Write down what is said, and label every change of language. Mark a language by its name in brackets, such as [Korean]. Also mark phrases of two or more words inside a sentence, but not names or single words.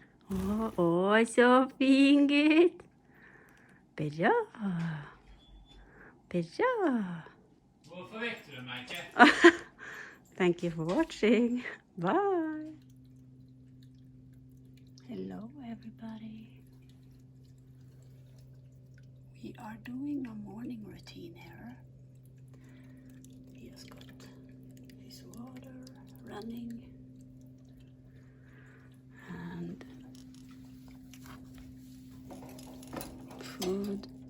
[Norwegian] Så fint. Bra. Bra. Hvorfor vekte du meg ikke? [English] Thank you for watching. Bye. Hello everybody. We are doing a morning routine here. He has got his water running and food.